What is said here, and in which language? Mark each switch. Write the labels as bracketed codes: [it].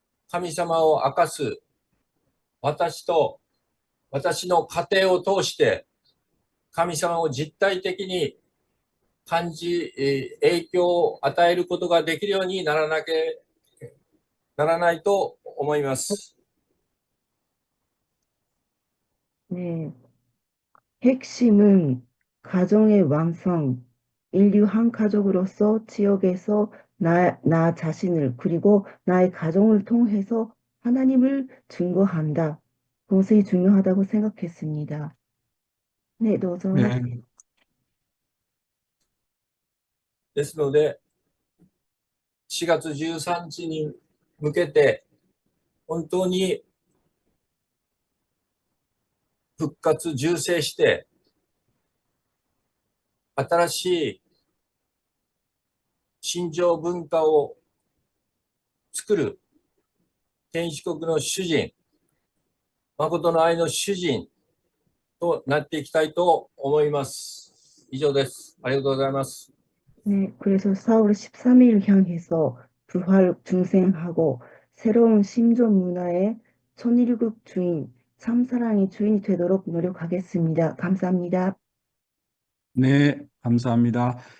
[ja] 神様を明かす、私と私の家庭を通して神様を実体的に感じ、影響を与えることができるようにならないと思います。 [ko] 네, 핵심은 가정의 완성, 인류 한 가족으로서 지역에서 나 자신을 그리고 나의 가정을 통해서 하나님을 증거한다. 그것이 중요하다고 생각했습니다. 네, 도저. 네, [ja] ですので、4月13日に向けて、本当に復活、重生して、新しい信条文化を作る天使国の主人、誠の愛の主人となっていきたいと思います。以上です。ありがとうございます。 [ko] 네, 그래서 4월 13일 향해서 부활 중생하고 새로운 신조 문화의 천일국 주인, 참사랑의 주인이 되도록 노력하겠습니다. 감사합니다. 네, 감사합니다.